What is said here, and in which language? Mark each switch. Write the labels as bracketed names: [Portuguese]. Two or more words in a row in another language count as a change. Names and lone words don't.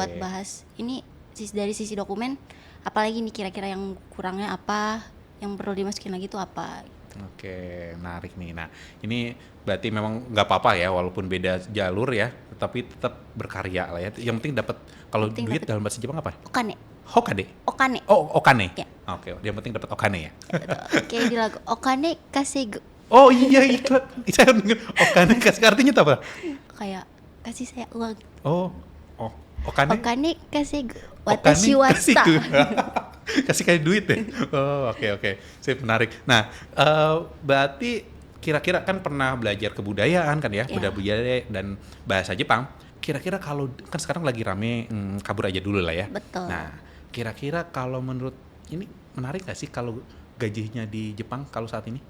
[Indonesian] Buat bahas ini dari sisi dokumen, apalagi nih kira-kira yang kurangnya apa, yang perlu dimasukin lagi tuh apa. Oke, menarik nih. Nah, ini berarti memang nggak apa-apa ya, walaupun beda jalur ya, tapi tetap berkarya lah ya. Yang penting dapat, kalau Yang penting duit dapet. dalam bahasa Jepang apa? Okane. Hokade. Okane. Oh, okane. Ya. Oke, yang penting dapat okane ya. Kayak di lagu [Japanese] お金稼ぐ. [Indonesian] Oh iya, iklan. Saya denger okane kasih artinya apa? Kayak kasih saya uang. Oh, okane. [Japanese] お金稼ぐ. Okane 私は [Indonesian] kasih sta. kasih kayak duit ya. Oh, oke. Sip, menarik. Nah, berarti kira-kira kan pernah belajar kebudayaan kan ya, Ya. budaya dan bahasa Jepang. Kira-kira kalau kan sekarang lagi rame kabur aja dulu lah ya. Betul. Nah, kira-kira kalau menurut ini menarik nggak sih kalau gajinya di Jepang kalau saat ini?